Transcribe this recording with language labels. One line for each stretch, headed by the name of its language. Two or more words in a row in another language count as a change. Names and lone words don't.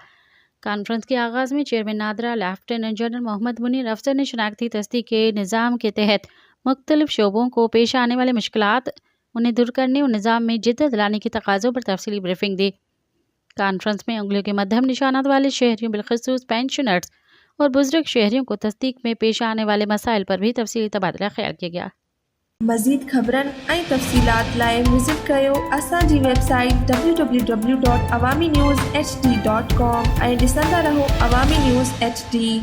Urdu: کانفرنس کے آغاز میں چیئرمین نادرا لیفٹیننٹ جنرل محمد منیر افضل نے شناختی تصدیق کے نظام کے تحت مختلف شعبوں کو پیش آنے والے مشکلات انہیں دور کرنے اور نظام میں جدت لانے کی تقاضوں پر تفصیلی بریفنگ دی۔ کانفرنس میں انگلیوں کے مدھم نشانات والے شہریوں بالخصوص پینشنرز اور بزرگ شہریوں کو تصدیق میں پیش آنے والے مسائل پر بھی تفصیلی تبادلہ خیال کیا گیا۔
Sindhi: مزید خبرن ऐं तफ़सीलात लाइ विज़िट कयो असांजी वेबसाइट www.awamiNewsHD.com ऐं ॾिसंदा रहो अवामी न्यूज़ HD।